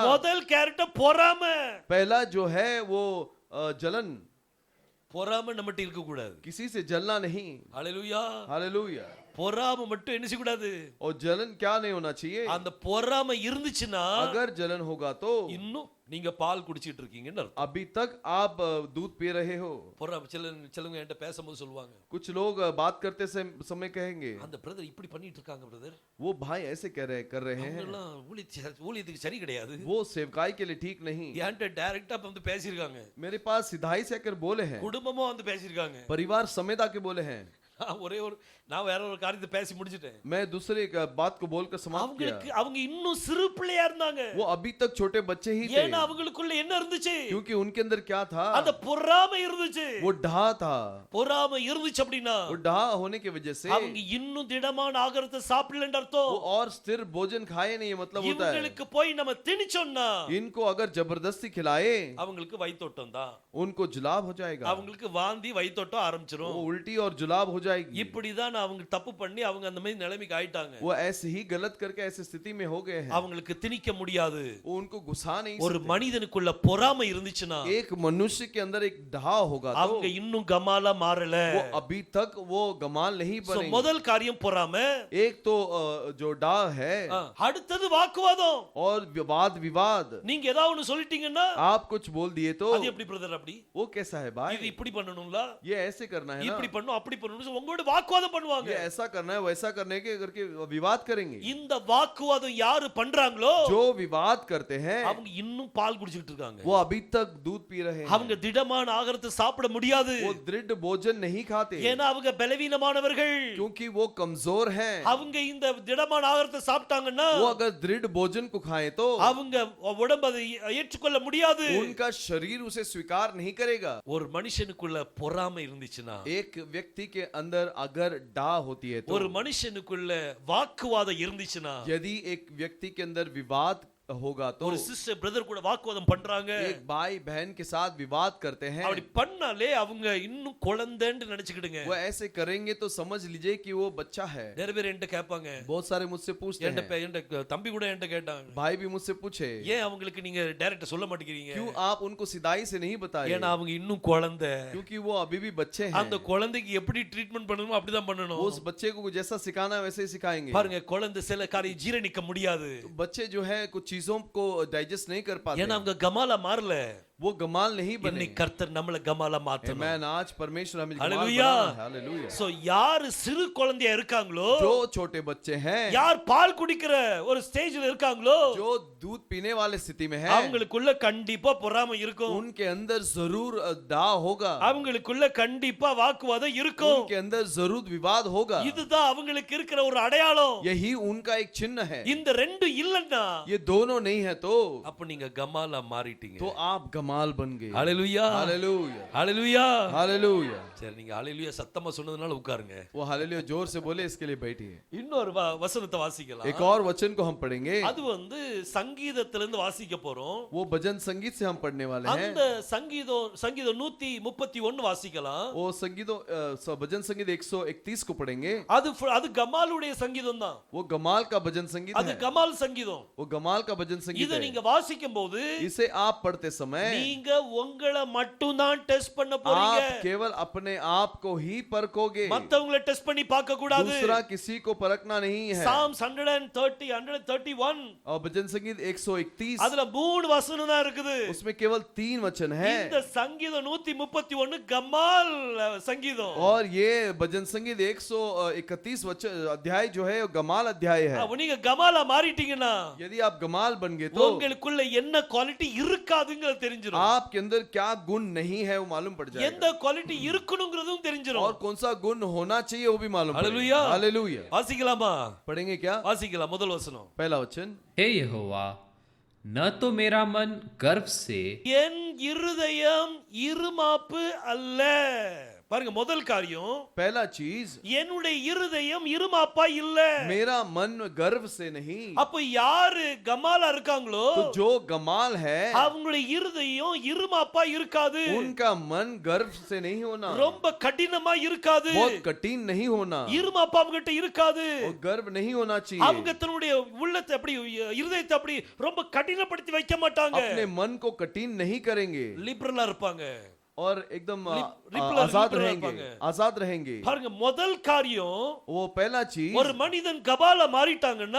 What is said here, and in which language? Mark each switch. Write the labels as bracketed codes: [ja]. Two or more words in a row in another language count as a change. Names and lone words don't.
[ta] முதல் கேரக்டர் பொறாமை. [hi] पहला जो है वो जलन। [ta] பொறாமை நம்மட்ட இருக்க கூடாது. [hi] किसी से जलना नहीं। [ta] ஹalleluya. [hi] हालेलुया। [ta] பொறாமை மட்டும் என்ன செய்ய கூடாது? [hi] और जलन क्या नहीं होना चाहिए। [ta] அந்த பொறாமை இருந்துச்சுன்னா [hi] अगर जलन होगा तो [ta] இன்னும் நீங்க பால் குடிச்சிட்டு இருக்கீங்கன்னு அர்த்தம். [hi] अभी तक आप दूध पी रहे हो। [ta] பொறாமை சிலவங்க என்கிட்ட பேசும்போது சொல்லுவாங்க, [hi] कुछ लोग बात करते समय कहेंगे [ta] அந்த பிரதர் இப்படி பண்ணிட்டு இருக்காங்க பிரதர், [hi] वो भाई ऐसे कर रहे हैं, [ta] அவங்கெல்லாம் ஊழியத்துக்கு சரி கிடையாது. [hi] वो सेवकाई के लिए ठीक नहीं। [ta] என்கிட்ட டைரக்டா வந்து பேசியிருக்காங்க. [hi] मेरे पास सिधाई से आकर बोले हैं, [ta] குடும்பமா வந்து பேசியிருக்காங்க. [hi] परिवार समेत आके बोले हैं। [ta] நான் வேற ஒரு காரியத்தை பேசி முடிச்சிட்டேன். [hi] मैं दूसरे बात को बोलकर समाप्त किया। [ta] அவங்க இன்னும் சிறு பிள்ளையா இருந்தாங்க. [hi] वो अभी तक छोटे बच्चे ही थे। [ta] ஏன்னா அவங்களுக்குள்ள என்ன இருந்துச்சு? [hi] क्योंकि उनके अंदर क्या था? [ta] அந்த பொறாமை இருந்துச்சு. [hi] वो ढा था। [ta] பொறாமை இருந்துச்சு அப்படினா [hi] वो ढा होने की वजह से [ta] அவங்க இன்னும் திடமான ஆகாரத்தை சாப்பிடலன்னு அர்த்தம். [hi] वो और स्थिर भोजन खाए नहीं, मतलब होता है [ta] இவங்களுக்கு போய் நம்ம திணிச்சோம்னா [hi] इनको अगर जबरदस्ती खिलाए [ta] அவங்களுக்கு வயித்தோட்டம் தான். [hi] उनको जुलाब हो जाएगा। [ta] அவங்களுக்கு வாந்தி வயித்தோட்டம் ஆரம்பிச்சிரும். [hi] वो उल्टी और जुलाब हो जाएगी। [ta] இப்படிதான் அவங்க தப்பு பண்ணி அவங்க அந்த மாதிரி நிலைமைக்கு ஆயிட்டாங்க. [hi] वो ऐसे ही गलत करके ऐसी स्थिति में हो गए हैं। [ta] அவங்களுக்கு திணிக்க முடியாது. [hi] वो उनको घुसा नहीं [ta] ஒரு [hi] सकते। [ta] மனிதனுக்குள்ள பொறாமை இருந்துச்சுன்னா [hi] एक मनुष्य के अंदर एक ढा होगा तो [ta] அவங்க இன்னும் கமாலா மாறல. [hi] वो अभी तक वो गमाल नहीं बनेंगे। [ta] முதல் காரியம் பொறாமை. [hi] एक तो जो डा है, [ta] அடுத்தது வாக்குவாதம். [hi] और वाद विवाद। [ta] நீங்க ஏதாவது ஒன்னு சொல்லிட்டீங்கன்னா [hi] आप कुछ बोल दिए तो [ta] அது எப்படி பிரதர் அப்படி? [hi] वो कैसा है भाई, [ta] இது இப்படி பண்ணணும்ல, [hi] ये ऐसे करना है ना, [ta] இப்படி பண்ணனும் அப்படி பண்ணனும் உங்களோட வாக்குவாதம் பண்ணுவாங்க. [hi] ये ऐसा करना है वैसा करने के करके विवाद करेंगे। [ta] இந்த வாக்குவாதம் யாரு பண்றாங்களோ [hi] जो विवाद करते हैं [ta] அவங்க இன்னும் பால் குடிச்சிட்டு இருக்காங்க. [hi] वो अभी तक दूध पी रहे हैं। [ta] அவங்க திடமான ஆகாரத்தை சாப்பிட முடியாது. [hi] वो दृढ़ भोजन नहीं खाते [ta] ஏன்னா அவங்க பலவீனமானவர்கள். [hi] क्योंकि वो कमजोर हैं। [ta] அவங்க இந்த திடமான ஆகாரத்தை சாப்பிட்டாங்கன்னா [hi] वो अगर दृढ़ भोजन को खाएं तो [ta] அவங்க உடம்பு அதை ஏற்றுக்கொள்ள முடியாது. [hi] उनका शरीर उसे स्वीकार नहीं करेगा। [ta] ஒரு மனுஷனுக்குள்ள பொறாமை இருந்துச்சுன்னா, [hi] एक व्यक्ति के अंदर अगर डा होती है तो, [ta] ஒரு மனுஷனுக்குள்ள வாக்குவாதம் இருந்துச்சுன்னா, [hi] यदि एक व्यक्ति के अंदर विवाद होगा तो, [ta] ஒரு சிஸ்டர் பிரதர் கூட வாக்குவாதம் பண்றாங்க, [hi] एक भाई बहन के साथ विवाद करते हैं, [ta] அப்படி பண்ணாலே அவங்க இன்னும் குழந்தைன்னு நினைச்சுக்கிடுங்க. [hi] वो ऐसे करेंगे तो समझ लीजिए कि वो बच्चा है। [ta] நிறைய பேர் என்கிட்ட கேட்பாங்க, [hi] बहुत सारे मुझसे पूछते हैं, [ta] என்கிட்ட தம்பி கூட என்கிட்ட கேட்டாங்க, [hi] भाई भी मुझसे पूछे, [ta] ஏன் அவங்களுக்கு நீங்க டைரக்டா சொல்ல மாட்டேங்கிறீங்க? [hi] क्यों आप उनको सिधाई से नहीं बताए? [ta] ஏன்னா அவங்க இன்னும் குழந்தை. [hi] क्योंकि वो अभी भी बच्चे हैं। [ta] அந்த குழந்தைக்கு எப்படி ட்ரீட்மென்ட் பண்ணணுமோ அப்படிதான் பண்ணணும். [hi] उस बच्चे को जैसा सिखाना है वैसे ही सिखाएंगे। [ta] பாருங்க, குழந்தை சில காரியம் ஜீரணிக்க முடியாது. [hi] बच्चे जो है कुछ चीजों को डाइजेस्ट नहीं कर पाते [ta] ஏன்னா அவங்க கமாலா மாறல. [hi] वो गमाल नहीं बने [ta] இன்னைக்கு கர்த்தர் நம்மள கமாலா மாத்தணும். [hi] मैं आज परमेश्वर हमें गमाल हालेलुया. बना है हालेलुया [ta] சோ யார் சிறு குழந்தையா இருக்காங்களோ, [hi] जो छोटे बच्चे हैं [ta] யார் பால் குடிக்கிற ஒரு ஸ்டேஜ்ல இருக்காங்களோ, [hi] जो दूध पीने वाले स्थिति में है [ta] அவங்களுக்குள்ள கண்டிப்பா பொறாமை இருக்கும். [hi] उनके अंदर जरूर दाह होगा [ta] அவங்களுக்குள்ள கண்டிப்பா வாக்குவாதம் இருக்கும். [hi] उनके अंदर जरूर विवाद होगा [ta] இதுதான் அவங்களுக்கு இருக்கிற ஒரு அடையாளம். [hi] यही उनका एक चिन्ह है [ta] இந்த ரெண்டு இல்லன்னா [hi] ये दोनों नहीं है तो [ta] அப்ப நீங்க கமாலா மாறிட்டீங்க. [hi] आप गमाल बन गए [ta] ஹalleluya [hi] हालेलुया [ta] ஹalleluya [hi] हालेलुया [ta] சரி, நீங்க ஹalleluya சத்தமா சொன்னதுனால உட்காருங்க. [hi] वो हालेलुया जोर से बोले इसके लिए बैठिए [ta] இன்னொரு வசனத்தை வாசிக்கலாம். [hi] एक और वचन को हम पढ़ेंगे [ta] அது சங்கீதத்திலிருந்து வாசிக்க போறோம். [hi] वो भजन संगीत से हम पढ़ने वाले हैं [ta] அந்த சங்கீதம் 131 வாசிக்கலாம். [hi] वो संगीतों भजन संगीत 131 को पढ़ेंगे [ta] அது கமாலுடைய சங்கீதம் தான். [hi] वो गमाल का भजन संगीत [ta] அது [hi] है [ta] கமால் சங்கீதம். [hi] वो गमाल का भजन संगीत [ta] இத [hi] है [ta] நீங்க வாசிக்கும் போது [hi] इसे आप पढ़ते समय [ta] நீங்க உங்களை மட்டும் தான் டெஸ்ட் பண்ண போறீங்க. [hi] आप केवल अपने आप को ही परखोगे [ta] மத்தவங்களை டெஸ்ட் பண்ணி பார்க்க கூடாது. [hi] दूसरा किसी को परखना नहीं है [ta] Psalms 131 [hi] और भजन संगीत 131 [ta] அதுல 3 வசனம் தான் இருக்குது. [hi] उसमें केवल 3 वचन है [ta] இந்த சங்கீதம் 131 கமால் சங்கீதம். [hi] और ये भजन संगीत 131 वचन अध्याय जो है वो गमाल अध्याय है [ta] நீங்க கமாலா மாறிட்டீங்கன்னா [hi] यदि आप गमाल बन गए तो [ta] உங்களுக்குள்ள என்ன குவாலிட்டி இருக்காதுங்கிறது தெரிஞ்சிரும். [hi] आपके अंदर क्या गुण नहीं है वो मालूम पड़ जाएगा [ta] எந்த குவாலிட்டி இருக்கணும்ங்கிறதும் தெரிஞ்சிரும். [hi] और कौन सा गुण होना चाहिए वो भी मालूम हालेलुया. पड़ेगा हालेलुया [ta] வாசிக்கலாமா? [hi] पढ़ेंगे क्या [ta] வாசிக்கலாம். முதல் வசனம். [hi] पहला वचन हे यहोवा, न तो मेरा मन गर्व से [ta] என் இருதயம் இருமாப்பு அல்ல. பாருங்க, முதல் காரியம், [hi] पहला चीज [ta] என்னுடைய இருதயம் இருமாப்பா இல்ல. [hi] मेरा मन गर्व से नहीं [ta] அப்ப யாரு கமாலா இருக்காங்களோ [hi] तो जो गमाल है [ta] அவங்களுடைய இருதயம் இருமாப்பா இருக்காது. [hi] उनका मन गर्व से नहीं होना [ta] ரொம்ப கடினமா இருக்காது. [hi] बहुत कठिन नहीं होना [ta] இருமாப்பா அவங்க கிட்ட இருக்காது. [hi] वो गर्व नहीं होना [ta] அவங்க [hi] चाहिए [ta] தன்னுடைய உள்ளத்தை அப்படி இருதயத்தை அப்படி ரொம்ப கடினப்படுத்தி வைக்க மாட்டாங்க. [hi] अपने मन को कठिन नहीं करेंगे [ta] லிபரலா இருப்பாங்க. [hi] और एकदम लिबरल आजाद लिबरल रहेंगे இருப்பாங்க. आजाद रहेंगे [ta] பாருங்க, முதல் காரியம், [hi] वो पहला चीज [ta] ஒரு மனிதன் கபால மாறிட்டாங்கன்னா